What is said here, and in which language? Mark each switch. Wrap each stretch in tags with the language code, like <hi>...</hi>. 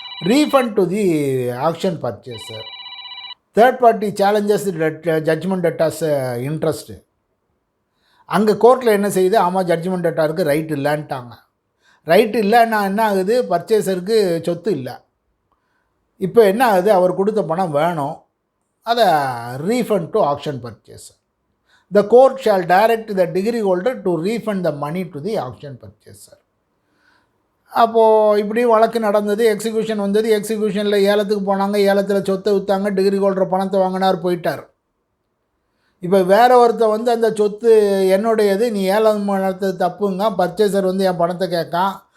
<en>Refund to the auction purchaser. Third party challenges judgement debtor's interest.</en> <ta>அங்கே கோர்ட்டில் என்ன செய்யுது, ஆமாம் ஜட்ஜ்மெண்ட் டெட்டாருக்கு ரைட் இல்லைன்ட்டாங்க. ரைட் இல்லைன்னா என்ன ஆகுது, பர்ச்சேசருக்கு சொத்து இல்லை. இப்போ என்ன ஆகுது, அவர் கொடுத்த பணம் வேணும், அதை</ta> <en>Refund to auction purchaser. The court shall direct the degree holder to refund the money to the auction purchaser.</en> <ta>அப்போது இப்படி வழக்கு நடந்தது, எக்ஸிக்யூஷன் வந்தது, எக்ஸிக்யூஷனில் ஏலத்துக்கு போனாங்க, ஏலத்தில் சொத்தை விற்றாங்க, டிகிரி ஹோல்டர் பணத்தை வாங்கினார், போயிட்டார். இப்போ வேற ஒருத்தர் அந்த சொத்து என்னுடையது, நீ ஏலம் நடத்தது தப்புங்க, பர்ச்சேசர் என் பணத்தை கேட்கான்.</ta>